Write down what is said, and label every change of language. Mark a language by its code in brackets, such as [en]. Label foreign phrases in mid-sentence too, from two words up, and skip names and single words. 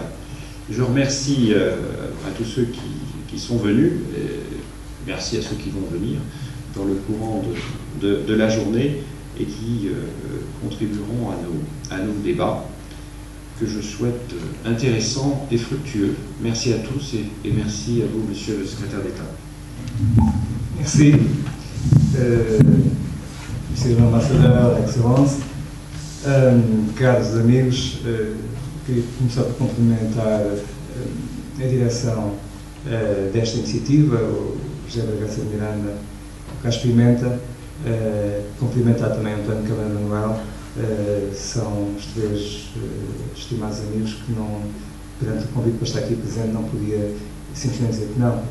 [fr] Je remercie à tous ceux qui sont venus, merci à ceux qui vont venir dans le courant de la journée et qui contribueront à nos débats que je souhaite intéressants et fructueux. Merci à tous et merci à vous, Monsieur le secrétaire d'État. Merci, Monsieur l'ambassadeur, Excellence. [pt] Caros amigos, queria começar por cumprimentar a direção desta iniciativa, o José Bragança de Miranda, o Carlos Pimenta, cumprimentar também o António Cabral Manuel, são os três estimados amigos que não, perante o convite para estar aqui presente, não podia simplesmente dizer que não.